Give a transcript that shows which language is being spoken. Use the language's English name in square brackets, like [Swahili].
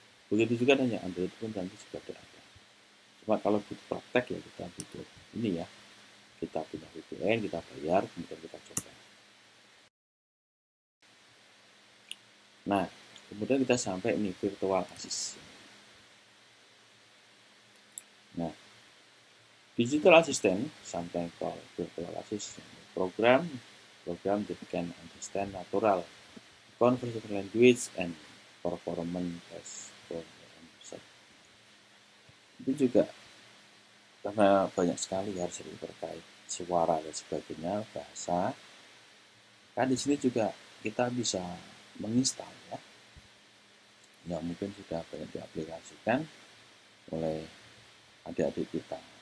[Indonesian] Begitu juga dengan Android pun nanti juga ada. Cuma kalau butuh praktek ya kita butuh ini ya. Kita punya VPN, kita bayar, kemudian kita coba. Nah, kemudian kita sampai ini virtual assistant. [English] Nah, digital assistant, sometimes called virtual assistant, program that can understand natural conversational language and performance test for user. [Indonesian] Itu juga karena banyak sekali harus terkait suara dan sebagainya, bahasa. Kan di sini juga kita bisa menginstal ya, yang mungkin sudah banyak diaplikasikan oleh adik-adik kita.